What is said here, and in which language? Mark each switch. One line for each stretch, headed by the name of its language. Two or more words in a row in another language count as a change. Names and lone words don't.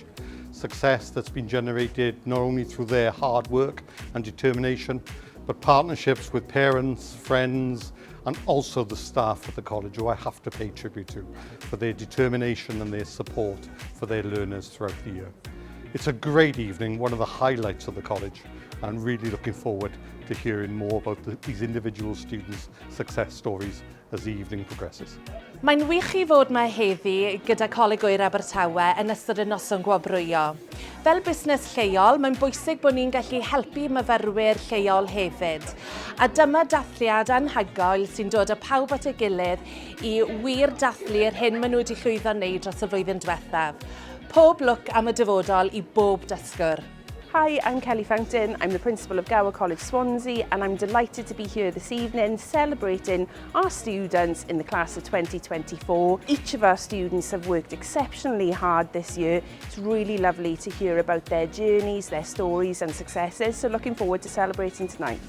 English: Success that's been generated not only through their hard work and determination, but partnerships with parents, friends, and also the staff at the college, who I have to pay tribute to for their determination and their support for their learners throughout the year. It's a great evening, one of the highlights of the college, and I'm really looking forward to hearing more about these individual students' success stories as the evening progresses.
Welsh: Mae'n wych i fod yma heddi gyda Coleg Oer Abertawe yn ystod y noson gwobrwyo. Fel busnes lleol, mae'n bwysig bod ni'n gallu helpu myfyrwyr lleol hefyd. A dyma dathliad anhygoel sy'n dod â pawb at ei gilydd i wir dathlu'r hyn maen nhw wedi llwyddo wneud dros y flwyddyn diwethaf. Pob lwc am y dyfodol i bob dysgwr.
English: Hi, I'm Kelly Fountain. I'm the principal of Gwobrau College Swansea, and I'm delighted to be here this evening celebrating our students in the class of 2024. Each of our students have worked exceptionally hard this year. It's really lovely to hear about their journeys, their stories and successes, so looking forward to celebrating tonight.